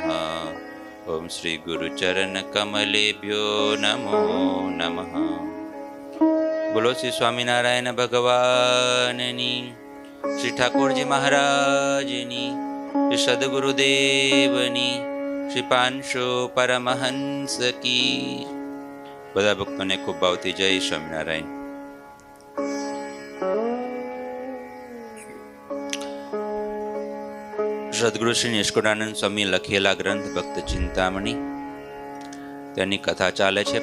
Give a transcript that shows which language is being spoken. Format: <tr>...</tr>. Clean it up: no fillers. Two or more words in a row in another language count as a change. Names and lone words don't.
<sa>ॐ श्री गुरुचरणकमलेभ्यो नमो नमः।</sa> <gu>બોલો શ્રી સ્વામિનારાયણ ભગવાનની, શ્રી ઠાકુરજી મહારાજની, શ્રી સદ્ગુરુદેવની, શ્રી પાંશો પરમહંસ કી। બધા ભક્તોને ખૂબ ભાવથી જય સ્વામિનારાયણ। સદગુરુ શ્રી નિષ્કુળાનંદ સ્વામી લખેલા ગ્રંથ ભક્ત ચિંતામણી, તેની કથા ચાલે છે।</gu>